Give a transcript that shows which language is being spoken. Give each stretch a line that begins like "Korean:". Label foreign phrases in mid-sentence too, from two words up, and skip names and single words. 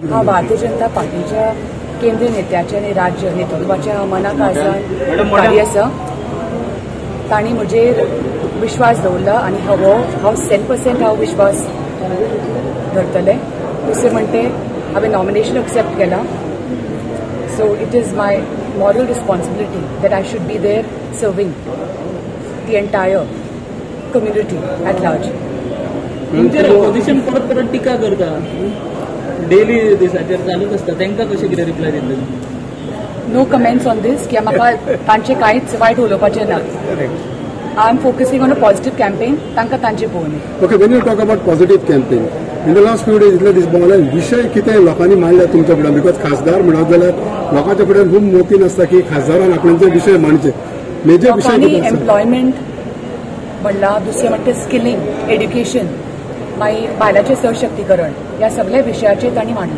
Konkani: हांव भारतीय जनता पार्टीच्या केंद्रीय नेत्याचे आनी राज्य नेतृत्वाच्या मनाक आसान कार्य आसा। तांणी म्हजेर विश्वास दवरला आनी हांव 100% हांव विश्वास धरतलें। दुसरें म्हणटे हांवें नॉमिनेशन एक्सेप्ट केलां।
English: So it is my moral responsibility that I should be there serving the entire community at large.
Konkani: ऑपोजिशन परत परत टिका करता डेली दिसाचेर चालूच आसता तांकां कशें कितें रिप्लाय दितले?
English: no comments on this
Konkani: की म्हाका तांचे कांयच वायट उलोवपाचें ना।
English: I am focusing on a positive campaign.
Konkani: तांकां तांचे पळोवनी।
English: Okay, when you talk about positive campaign, in the last few days
Konkani: इतले दीस भोंवले विशय कितें लोकांनी मांडला तुमच्या फुड्यान बिकॉज खासदार म्हणत जाल्यार लोकांच्या फुड्यान खूब मोतीन आसता की खासदारान आपणाचे विशय मांडचे। मेजर विशय कितें आसा? एम्प्लॉयमेंट म्हणला, दुसरें म्हणटा स्किलिंग, एड्युकेशन, मागीर बायलांचें सशक्तीकरण ह्या सगळ्या विशयाचेर तांणी मांडला।